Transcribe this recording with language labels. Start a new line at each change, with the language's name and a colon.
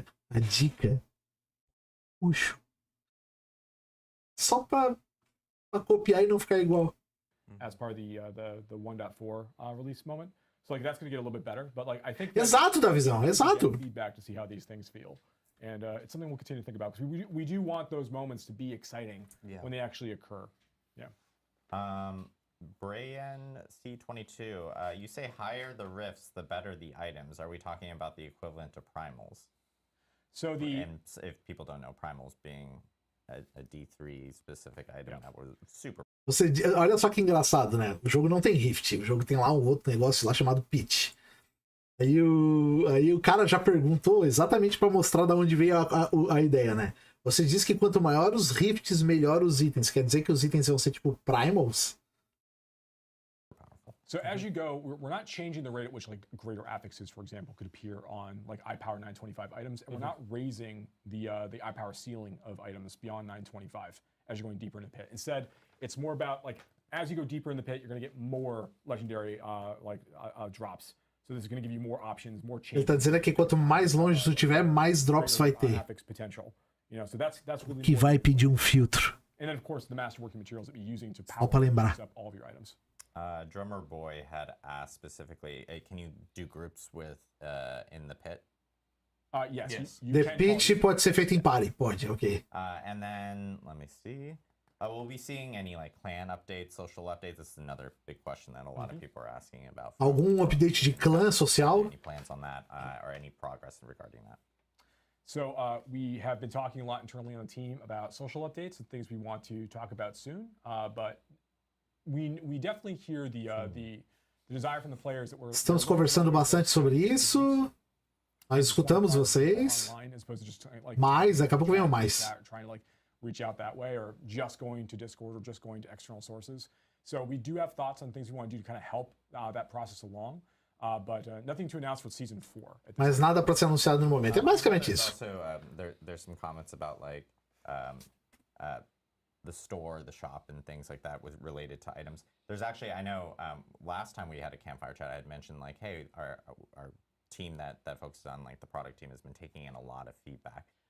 Portuguese: A dica. Roxo. Só pra copiar e não ficar igual.
English: As part of the 1.4 release moment. So like that's going to get a little bit better, but like I think
Portuguese: exato, Davizão, exato.
English: Feedback to see how these things feel. And it's something we'll continue to think about because we do want those moments to be exciting when they actually occur. Yeah. Brian C22, you say higher the rifts, the better the items. Are we talking about the equivalent to primals? So and if people don't know, primals being a D3 specific item that was super.
Portuguese: Olha só que engraçado, né? O jogo não tem rift, o jogo tem lá um outro negócio lá chamado pitch. Aí o cara já perguntou exatamente para mostrar de onde veio a ideia, né? Você diz que quanto maior os rifts, melhor os itens. Quer dizer que os itens vão ser tipo primals?
English: So as you go, we're not changing the rate at which like greater affixes, for example, could appear on like iPower 925 items, and we're not raising the iPower ceiling of items beyond 925 as you're going deeper in the pit. Instead, it's more about like as you go deeper in the pit, you're going to get more legendary drops. So this is going to give you more options, more changes.
Portuguese: Ele tá dizendo que quanto mais longe tu tiver, mais drops vai ter.
English: You know, so that's really
Portuguese: que vai pedir um filtro.
English: And then of course the masterworking materials that you're using to power up all of your items. Drummer Boy had asked specifically, can you do groups with in the pit? Yes.
Portuguese: The pit pode ser feito em party, pode, ok.
English: And then let me see. Will we be seeing any like clan updates, social updates? This is another big question that a lot of people are asking about.
Portuguese: Algum update de clã social?
English: Any plans on that or any progress regarding that? So we have been talking a lot internally on the team about social updates and things we want to talk about soon, but we definitely hear the desire from the players that we're.
Portuguese: Estamos conversando bastante sobre isso. Nós escutamos vocês. Mais, daqui a pouco vem mais.
English: Trying to like reach out that way, or just going to Discord, or just going to external sources. So we do have thoughts on things we want to do to kind of help that process along. But nothing to announce for season 4.
Portuguese: Mas nada para ser anunciado no momento. É basicamente isso.
English: Also, there's some comments about like the store, the shop, and things like that with related to items. There's actually, I know, last time we had a Campfire chat, I had mentioned like, hey, our team that focuses on like the product team has been taking in a lot of feedback.